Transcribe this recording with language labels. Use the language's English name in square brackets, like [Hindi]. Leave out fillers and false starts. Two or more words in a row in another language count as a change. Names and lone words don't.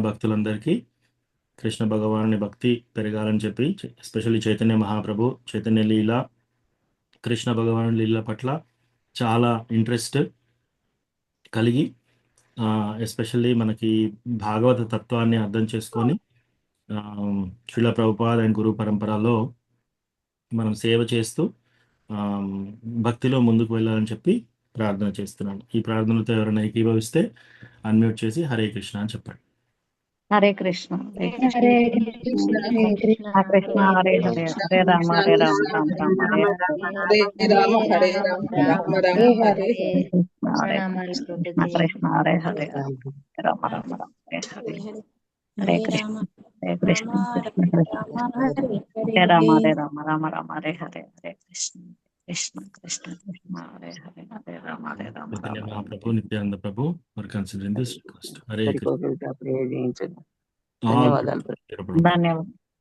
[Telugu] భక్తులందరికీ కృష్ణ భగవానుని భక్తి పెరగాలని చెప్పి, ఎస్పెషల్లీ చైతన్య మహాప్రభు చైతన్య లీల, కృష్ణ భగవాను లీల పట్ల చాలా ఇంట్రెస్ట్ కలిగి, ఎస్పెషల్లీ మనకి భాగవత తత్వాన్ని అర్థం చేసుకొని శ్రీల ప్రభుపాద్ అండ్ గురు పరంపరలో మనం సేవ చేస్తూ భక్తిలో ముందుకు వెళ్ళాలని చెప్పి ప్రార్థన చేస్తున్నాను. ఈ ప్రార్థనతో ఎవరైనా ఏకీభవిస్తే అన్మ్యూట్ చేసి [Sanskrit] హరే కృష్ణ [Telugu] అని చెప్పండి. [Sanskrit] హరే కృష్ణ. హరే కృష్ణ హరే కృష్ణ కృష్ణ హరే హరే, హరే రామ హరే రామ రామ రామ హరే హరే రామ హరే రామ రామ రామ హరే హరే. [Telugu] ప్రణామాలు ప్రభుజీ. [Sanskrit] కృష్ణ హరే హరే, రామ రామ రామ హరే హరే. హరే కృష్ణ హరే కృష్ణ కృష్ణ కృష్ణ హరే రామ హరే రామ రామ రామ హరే హరే. హరే కృష్ణ కృష్ణ కృష్ణ కృష్ణ హరే హరే, హరే రామ హరే రామ చైతన్య రామ రామ. [English] మహాప్రభు, నిత్యానంద ప్రభు for considering this request. [Sanskrit] హరే కృష్ణ. [Telugu] సరిపోతుంది ప్రేయర్ చేయించండి. [English] All [Telugu] ధన్యవాదాలు. [English] good. [Telugu] ధన్యవాదాలు.